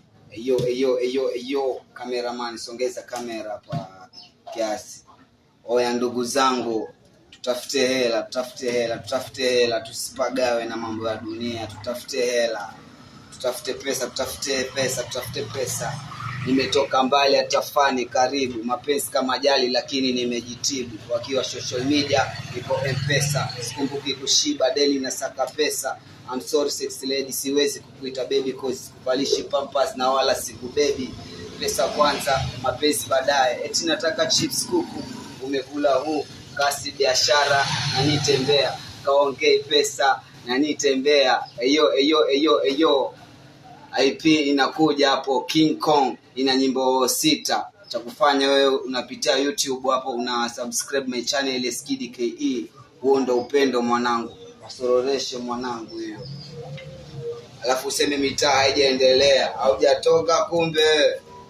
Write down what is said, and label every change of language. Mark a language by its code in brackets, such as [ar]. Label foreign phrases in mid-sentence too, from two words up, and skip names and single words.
[sw] Eyo, eyo, eyo, eyo, cameraman, songeza kamera hapa kiasi. Oya ndugu zangu, tutafute hela, tutafute hela, tutafute hela, tusipagawe na mambo ya dunia, tutafute hela. Tutafute pesa, tutafute pesa, tutafute pesa. Nimetoka mbali hata fani karibu, mapenzi kama jali lakini nimejitibu. Wakiwa [en] social media, [sw] niko M-Pesa, sikumbuki kushiba, daily nasaka pesa. [en] I'm sorry sex lady, [sw] siwezi kukuita baby cause sikuvalishi pampers na wala sikubebi. Pesa kwanza, mapenzi baadaye. Eti nataka chips kuku, umekula huu, kasi biashara, na nitembea. Kaongei pesa, na nitembea. Eyo, eyo, eyo, eyo. I P inakuja hapo, King Kong, ina nyimbo sita. Cha kufanya wewe unapitia YouTube hapo, una [en] subscribe my channel, [sw] Skidi K E. Huo ndo upendo mwanangu, wasororeshe mwanangu hiyo. Alafu useme mitaa haijaendelea, haujatoka kumbe.